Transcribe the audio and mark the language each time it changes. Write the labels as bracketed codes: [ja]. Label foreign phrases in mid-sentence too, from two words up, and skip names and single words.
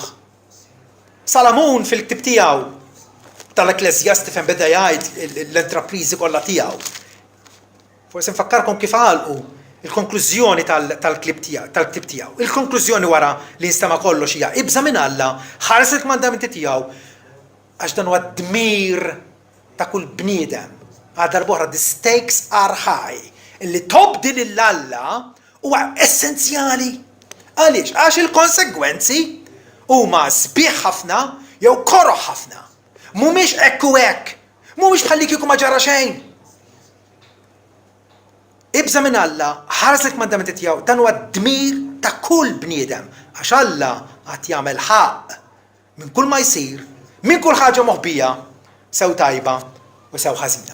[mt] Salamun fil-ktib tiegħu tal-Ekklesjasti fejn beda jgħid l-entrapriżi kollha tiegħu. Forse nfakkarkom kif għalqu il-konklużjoni tal-ktib tiegħu. Il-konklużjoni wara li nstema kollox hija ibża minn Alla, ħares il-kmandamenti tiegħu għax dan huwa d-dmir ta' kull bniedem. Għal darb'oħra [en] the stakes are high. [mt] Illi tobdi lill-Alla huwa essenzjali. Għaliex? Għax il-konsegwenzi huma sbieħ ħafna jew koroħ ħafna. Mhumiex hekk u hekk. Mhumiex bħalli kieku ma ġara xejn. Ibża minn Alla, ħares il-kmandamenti tiegħu, dan huwa d-dmir ta' kull bniedem, għax Alla għad jagħmel ħaq minn kull ma jsir, minn kull ħaġa moħbija, sew tajba u sew ħażina.